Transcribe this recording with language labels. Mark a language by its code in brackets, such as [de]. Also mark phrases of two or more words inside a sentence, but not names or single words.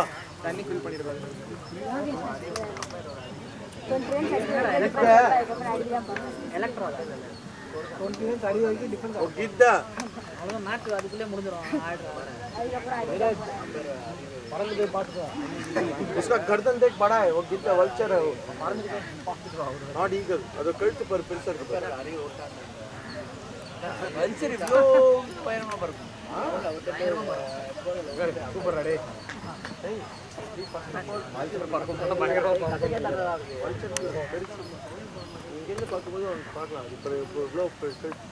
[ta] தண்ணி ஃபில் பண்ணிடுவாங்க எலக்ட்ரா 20 minutes அடி வரைக்கும் டிஃபரன்ஸ் ஓ கிட்டா அவ்வளவுதான் மேட்ச் அதுக்குள்ளே முடிஞ்சிடும் பறந்து போய் பார்த்துட்டு [hi] उसका गर्दन देख बड़ा है वो गिद्दा वल्चर है वो [en] not eagle [ta] அது கழுத்து [hi] पर [ta] பெருசா இருக்கு பாரு வல்ச்சர் இவ்வளோ பயணமா பறக்கும் சூப்பர் டே வல்ச்சர் பறக்கும் போது பயங்கரமா வல்ச்சர் பெருசு இங்க இருந்து பார்க்கும்போது அவன் பார்க்கலாம் இப்போ இவ்வளோ கழுத்து